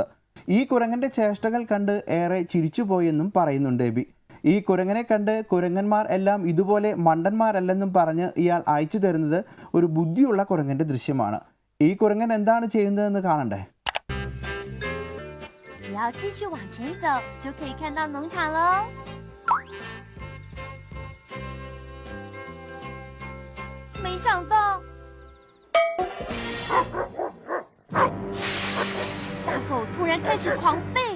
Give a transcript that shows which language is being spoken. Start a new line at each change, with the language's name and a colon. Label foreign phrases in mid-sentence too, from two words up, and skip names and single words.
Malayalam: ഈ കുരങ്ങന്റെ ചേഷ്ടകൾ കണ്ട് ഏറെ ചിരിച്ചുപോയെന്നും പറയുന്നുണ്ട് എബി. ഈ കുരങ്ങനെ കണ്ട് കുരങ്ങന്മാർ എല്ലാം ഇതുപോലെ മണ്ടന്മാരല്ലെന്നും പറഞ്ഞ് ഇയാൾ അയച്ചു തരുന്നത് ഒരു ബുദ്ധിയുള്ള കുരങ്ങന്റെ ദൃശ്യമാണ്. ഈ കുരങ്ങൻ എന്താണ് ചെയ്യുന്നതെന്ന് കാണണ്ടേ?
Chinese: 只要继续往前走，就可以看到农场喽。没想到，大狗突然开始狂吠。